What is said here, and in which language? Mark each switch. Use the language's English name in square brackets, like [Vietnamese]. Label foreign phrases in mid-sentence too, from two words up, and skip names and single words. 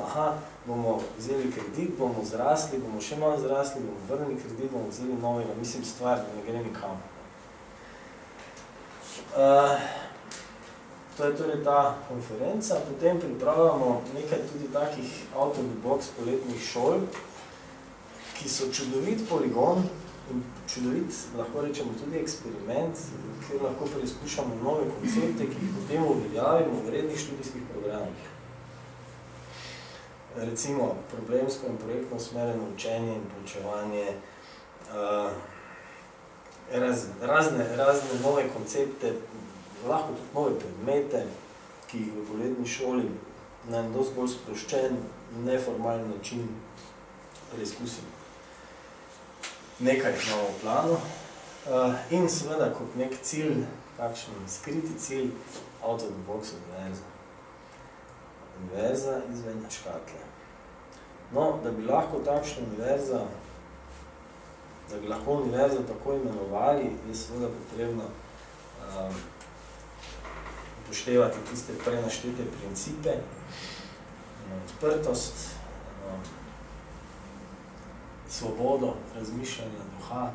[Slovenian] Aha, bomo vzeli kredit, bomo zrasli, bomo še malo zrasli, bomo vrnili kredit, bomo vzeli novega. Mislim, stvar ne gre nikamor. To je torej ta konferenca. Potem pripravljamo nekaj tudi takih [English] out of the box [Slovenian] poletnih šol, ki so čudovit poligon in čudovit, lahko rečemo, tudi eksperiment, kjer lahko preizkušamo nove koncepte, ki jih potem uveljavimo v rednih študijskih programih. Recimo problemsko in projektno usmerjeno učenje in poučevanje, razne nove koncepte, lahko tudi nove predmete, ki jih v poletni šoli na en dosti bolj sproščen, neformalni način preizkusim. Nekaj imamo v planu in seveda kot nek cilj, takšen skriti cilj, [English] out of the box univerza. [Slovenian] Univerza izven škatle. No, da bi lahko takšna univerza, da bi lahko univerzo tako imenovali, je seveda potrebno upoštevati tiste prenaštete principe, odprtost, svobodo razmišljanja duha.